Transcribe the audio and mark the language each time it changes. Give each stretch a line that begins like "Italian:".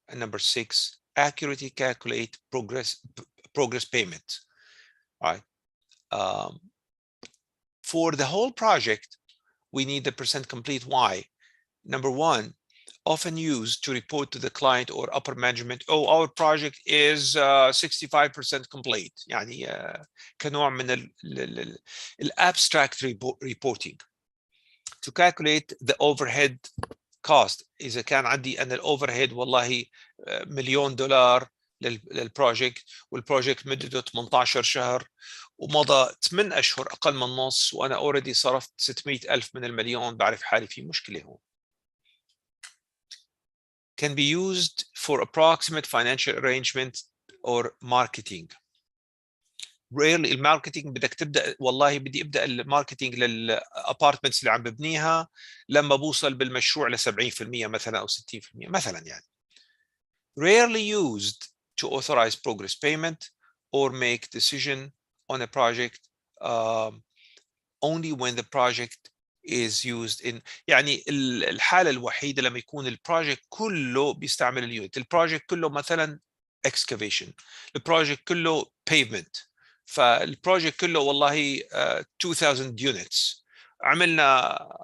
English: And number 6, accurately calculate progress payment. All right. For the whole project, we need the percent complete. Why? Number 1, often used to report to the client or upper management, oh, our project is 65% complete.
Arabic: يعني كنوع من
English: abstract reporting. To calculate the overhead cost.
Arabic: إذا كان عندي أنا الأوفرهيد والله $1,000,000 للبروجكت والبروجكت مدته 18 شهر ومضى 8 أشهر أقل من نص وأنا already صرفت 600,000 من المليون، بعرف حالي في مشكلة هون.
English: Can be used for approximate financial arrangement or marketing.
Arabic: Rarely الماركتينج بدك تبدا والله بدي ابدا الماركتينج للابارتمنتس اللي عم ببنيها لما بوصل بالمشروع ل 70% مثلا او 60% مثلا يعني.
English: Rarely used to authorize progress payment or make decision on a project only when the project is used in
Arabic: يعني الحالة الوحيدة لما يكون البروجكت كله بيستعمل اليونت، البروجكت كله مثلا excavation، البروجكت كله pavement، فالبروجكت كله والله 2000 units، عملنا